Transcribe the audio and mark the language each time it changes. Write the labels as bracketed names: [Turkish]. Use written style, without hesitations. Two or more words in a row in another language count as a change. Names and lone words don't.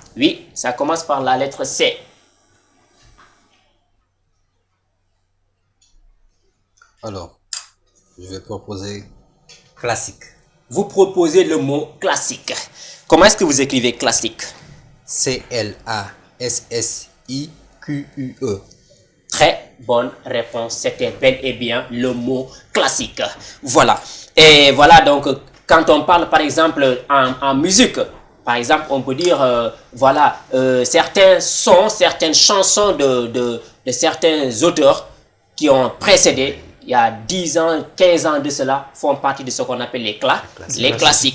[French] Oui, ça commence par la lettre C. Alors, je vais proposer classique. Vous proposez le mot classique. Comment est-ce que vous écrivez classique? C-L-A-S-S-I-Q-U-E. Très bonne réponse. C'était bel et bien le mot classique. Voilà. Et voilà donc, quand on parle par exemple en musique, par exemple, on peut dire, voilà, certains sons, certaines chansons de certains auteurs qui ont précédé, il y a 10 ans, 15 ans de cela, font partie de ce qu'on appelle les classiques.